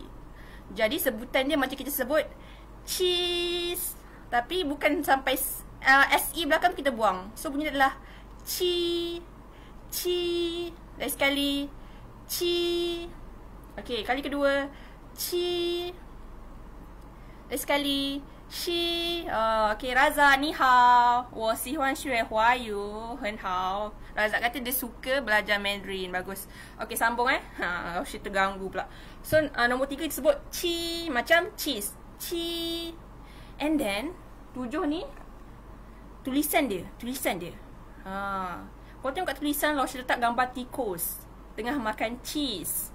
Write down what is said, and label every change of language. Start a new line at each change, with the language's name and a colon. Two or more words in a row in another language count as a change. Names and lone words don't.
Malay: Jadi sebutan dia macam kita sebut cheese, tapi bukan sampai SE belakang kita buang. So bunyi adalah chi. Lagi sekali chi. Okay, kali kedua chi. Lagi sekali Shi, okay, Raza,
Chinese: 你好. 我喜欢学华语，很好。
Malay: Raza kata dia suka belajar Mandarin. Bagus. Okay, sambung Shi terganggu pula. So, nombor 3 disebut chi, macam cheese. Chi.
English: And then,
Malay: 7 ni, tulisan dia. Kau tengok kat tulisan, Shi letak gambar tikus tengah makan cheese.